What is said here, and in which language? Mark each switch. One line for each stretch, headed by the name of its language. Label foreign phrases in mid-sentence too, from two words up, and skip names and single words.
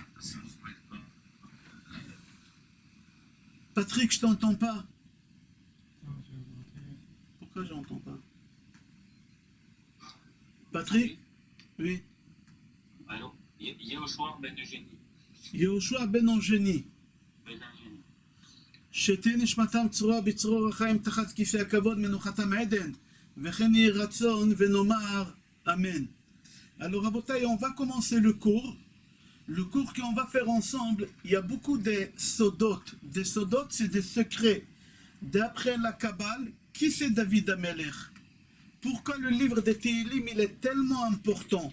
French: Patrick, je t'entends pas. Pourquoi je n'entends pas? Patrick? Oui. Alors, Yehoshua Ben Eugénie. Yehoshua Ben Eugénie.
Hebrew: שתהיה נשמתם צרורה בצרור החיים תחת כיסא הכבוד מנוחתם עדן וכן יהי רצון ונאמר אמן.
French: Alors Rabotai, on va commencer le cours. Le cours qu'on va faire ensemble, il y a beaucoup de sodotes. Des sodotes, c'est des secrets. D'après la Kabbale, qui c'est David Amelech? Pourquoi le livre de Tehillim, il est tellement important?